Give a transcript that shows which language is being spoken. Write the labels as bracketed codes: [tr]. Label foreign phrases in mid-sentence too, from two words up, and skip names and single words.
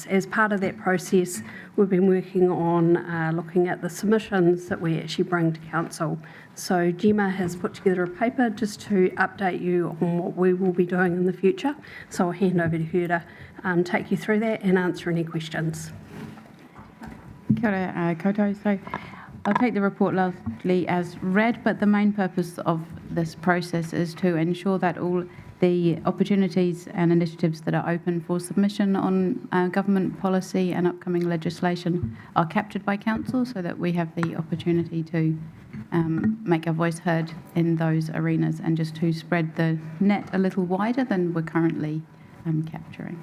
[en] As part of that process, we've been working on looking at the submissions that we actually bring to Council. So Gemma has put together a paper just to update you on what we will be doing in the future. So I'll hand over to her to take you through that and answer any questions. [mi] Kia ora koutou. [en] So I'll take the report largely as read, but the main purpose of this process is to ensure that all the opportunities and initiatives that are open for submission on government policy and upcoming legislation are captured by Council so that we have the opportunity to make our voice heard in those arenas and just to spread the net a little wider than we're currently capturing.